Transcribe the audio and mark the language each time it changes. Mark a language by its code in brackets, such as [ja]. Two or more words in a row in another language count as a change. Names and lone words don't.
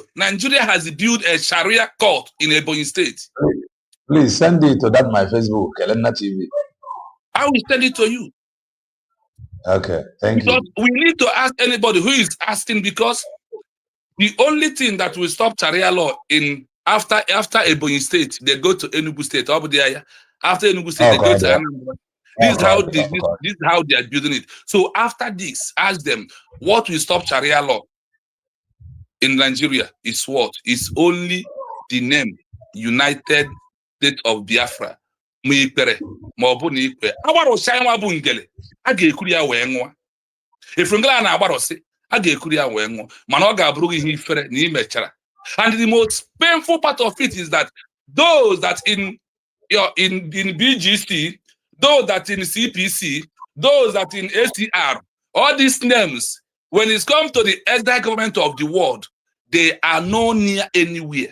[en] Nigeria has built a Sharia court in Ebonyi State. Please send it to my Facebook, Elena TV. I will send it to you. Okay, thank you. We need to ask anybody who is asking, because the only thing that will stop Sharia law after Ebonyi State, they go to Enugu State. After Enugu State, they go to Anambra. This is how they are building it. So after this, ask them, what will stop Sharia law in Nigeria is what? It's only the name United States of Biafra. If and the most painful part of it is that those that in BGC, those that in CPC, those that in ACR, all these names, when it comes to the exile government of the world, they are no near anywhere.